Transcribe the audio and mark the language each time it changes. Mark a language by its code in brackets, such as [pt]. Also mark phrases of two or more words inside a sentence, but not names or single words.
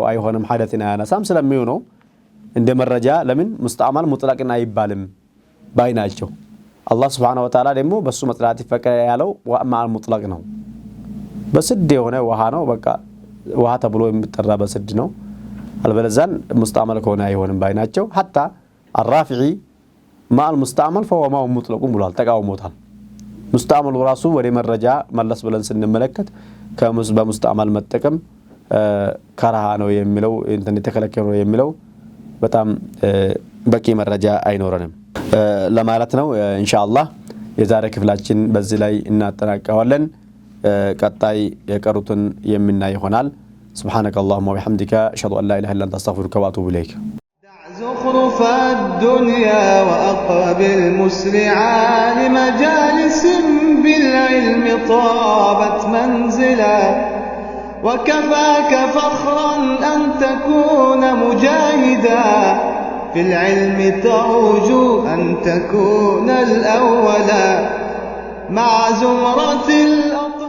[am] አይሆንም፣ ሐደትን አያነሳም ስለሚዩ ነው እንደ መረጃ። ለምን ሙስጣመል ሙጥለቅን አይባልም ባይ ናቸው። አላህ [ar] سبحانه وتعالى [am] ደግሞ በሱ መጽዳት ይፈቀዳል ያለው ወአማል ሙጥለቅ ነው። በስድ የሆነ ውሃ ነው፣ በቃ ውሃ ተብሎ የሚጠራ በስድ ነው። አልበለዛን ሙስጣመል ከሆነ አይሆንም ባይ ናቸው። [ar] حتى الرافعي [am] ማል ሙስጣመል [ar] فهو ما مطلق [am] ብሏል፣ ተቃውሞታል። ሙስጣመል ራሱ ወደ መረጃ መለስ ብለን ስንመለከት በሙስጣመል መጠቀም ከራሃ ነው የሚለው እንትን የተከለከለ ነው የሚለው በጣም በቂ መረጃ አይኖረንም ለማለት ነው። ኢንሻአላህ የዛሬ ክፍላችን በዚህ ላይ እናጠናቀዋለን። ቀጣይ የቀሩትን የምናይ ይሆናል። [ar] سبحانك اللهم وبحمدك اشهد ان لا اله الا انت استغفرك واتوب اليك. زخرف الدنيا وأقبل مسرعا لمجالس بالعلم طابت منزلا وكفاك فخرا أن تكون مجاهدا في العلم ترجو أن تكون الأولا مع زمرة الأرض